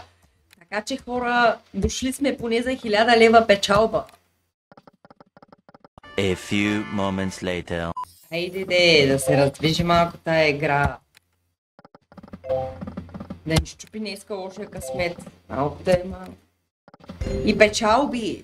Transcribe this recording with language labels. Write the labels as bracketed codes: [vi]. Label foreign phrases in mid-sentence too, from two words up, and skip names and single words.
[bg] Така че хора, дошли сме поне за 1000 лева печалба. [en] A few moments later. [bg] Хайде да се раздвижи малко тая игра. Да ни щупи днеска лошия късмет. Малко да има. И печалби.